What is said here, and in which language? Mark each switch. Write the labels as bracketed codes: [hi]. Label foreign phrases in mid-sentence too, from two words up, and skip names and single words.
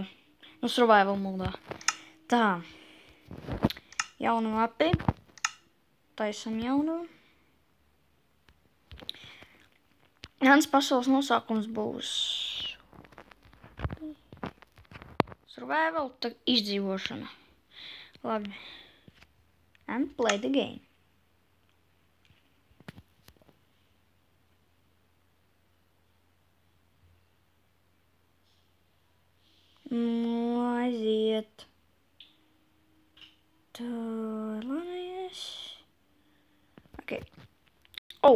[lv] Nu, survival modā. Tā. Jaunu mapi. Taisam jaunu. Mans pasaules nosaukums būs survival, tad izdzīvošana. Labi. [en] And play the game. [lv] Aiziet. Tā, laies. Ok. Oh.